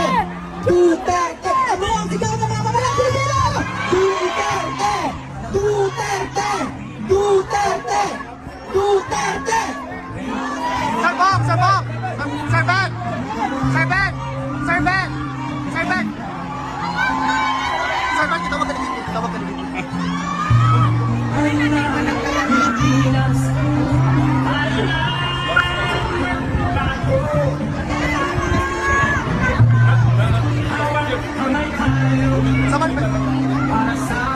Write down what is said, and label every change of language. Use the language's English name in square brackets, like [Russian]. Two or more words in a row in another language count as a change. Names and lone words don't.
[Filipino] Duterte! Ano ang sigaw ng mga mamalang Pilipino? Duterte! Duterte! Duterte! Duterte! Sir Bob! Sir Bob! Sir Ben! Sir Ben! Sir Ben! Sir Ben! Sir Ben, kitawag ka na dito. Kitawag ka na dito. Saman ba?